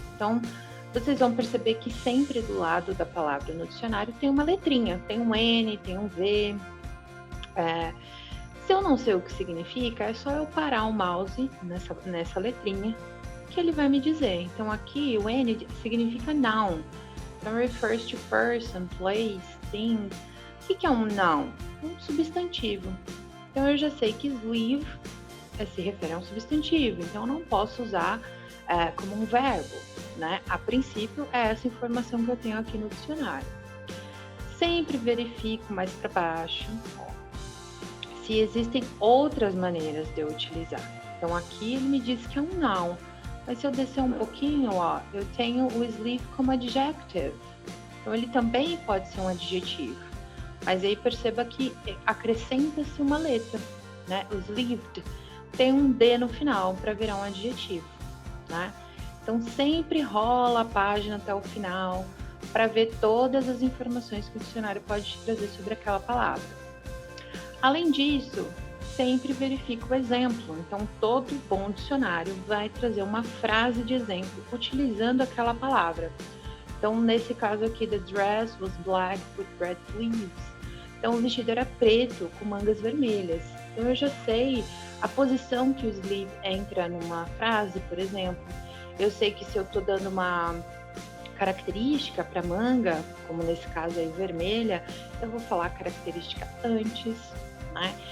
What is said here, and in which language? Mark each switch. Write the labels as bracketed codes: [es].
[pt] Então, vocês vão perceber que sempre do lado da palavra no dicionário tem uma letrinha, tem um N, tem um V. Se eu não sei o que significa, é só eu parar o mouse nessa letrinha que ele vai me dizer. Então, aqui o N significa noun. [en] Então, refers to person, place, thing. [pt] O que é um noun? Um substantivo. Então, eu já sei que sleeve se refere a um substantivo, então eu não posso usar como um verbo, né? A princípio, é essa informação que eu tenho aqui no dicionário. Sempre verifico mais para baixo se existem outras maneiras de eu utilizar. Então, aqui ele me diz que é um noun, mas se eu descer um pouquinho, ó, eu tenho o sleeve como adjective. Então, ele também pode ser um adjetivo, mas aí perceba que acrescenta-se uma letra, né? O sleeved tem um D no final para virar um adjetivo, né? Então sempre rola a página até o final para ver todas as informações que o dicionário pode te trazer sobre aquela palavra. Além disso, sempre verifica o exemplo. Então todo bom dicionário vai trazer uma frase de exemplo utilizando aquela palavra. [en] Então nesse caso aqui, the dress was black with red sleeves. [pt] Então o vestido era preto com mangas vermelhas. Então eu já sei a posição que o sleeve entra numa frase, por exemplo. Eu sei que se eu estou dando uma característica para manga, como nesse caso aí vermelha, eu vou falar a característica antes, né?